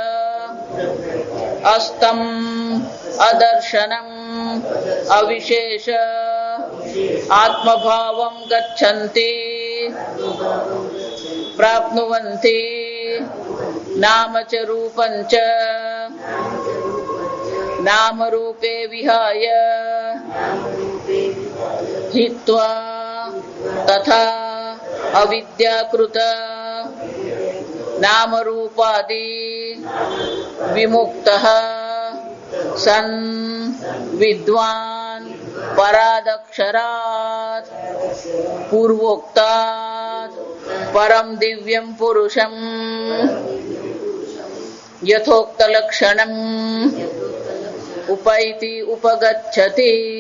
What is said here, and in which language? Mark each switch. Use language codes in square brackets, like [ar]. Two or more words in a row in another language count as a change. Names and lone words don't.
[sa] अस्तम् अदर्शनम् अविशेष आत्मभावं गच्छन्ति प्राप्नुवन्ति नाम च रूपं च नाम रूपे विहाय हित्वा तथा अविद्याकृत नाम रूपादि विमुक्तः सन् विद्वान् परादक्षरात् पूर्वोक्तात् परम् दिव्यम् पुरुषम् यथोक्त लक्षणम् उपैति उपगच्छति.